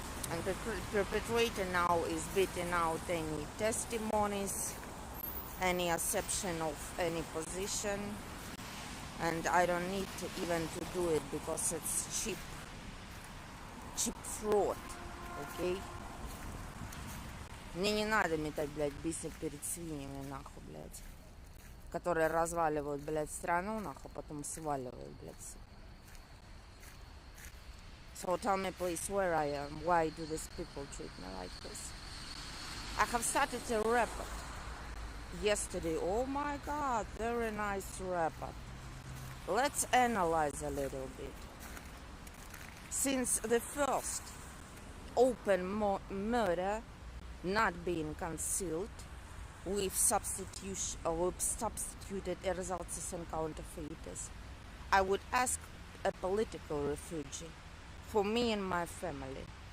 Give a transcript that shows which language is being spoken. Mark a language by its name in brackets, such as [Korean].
[English] And the perpetrator now is beating out any testimonies, any acceptance of any position, and I don't need to even to do it because it's cheap fraud, okay? [Russian] Мне не надо метать, блядь, бисер перед свиньями, нахуй, блядь, которые разваливают, блядь, страну, нахуй, потом сваливают, блядь. [English] So tell me please where I am. Why do these people treat me like this? I have started a report yesterday. Oh my god, very nice report. Let's analyze a little bit. Since the first open murder not being concealed with substituted ersatzes and counterfeiters, I would ask a political refugee for me and my family.